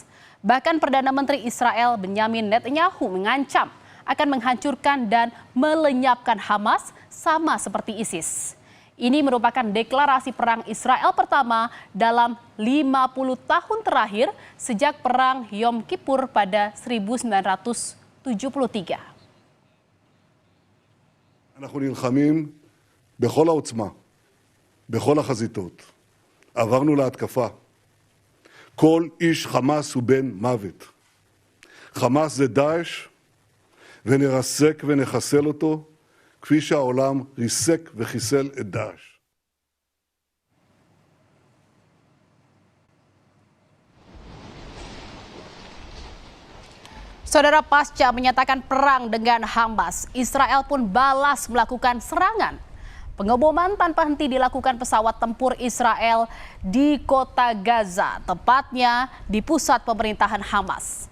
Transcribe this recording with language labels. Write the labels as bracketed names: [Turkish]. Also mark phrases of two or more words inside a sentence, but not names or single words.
[Indonesian] Bahkan Perdana Menteri Israel Benyamin Netanyahu mengancam akan menghancurkan dan melenyapkan Hamas sama seperti ISIS. Ini merupakan deklarasi perang Israel pertama dalam 50 tahun terakhir sejak perang Yom Kippur pada 1973. [Hebrew] אנחנו נלחמים בכל העוצמה, בכל החזיתות. עברנו להתקפה. כל איש חמאס הוא בן מוות. חמאס זה דאעש, ונרסק ונחסל אותו, כפי שהעולם ריסק וחיסל את דאעש. [Indonesian] Saudara, pasca menyatakan perang dengan Hamas, Israel pun balas melakukan serangan. Pengeboman tanpa henti dilakukan pesawat tempur Israel di kota Gaza, tepatnya di pusat pemerintahan Hamas.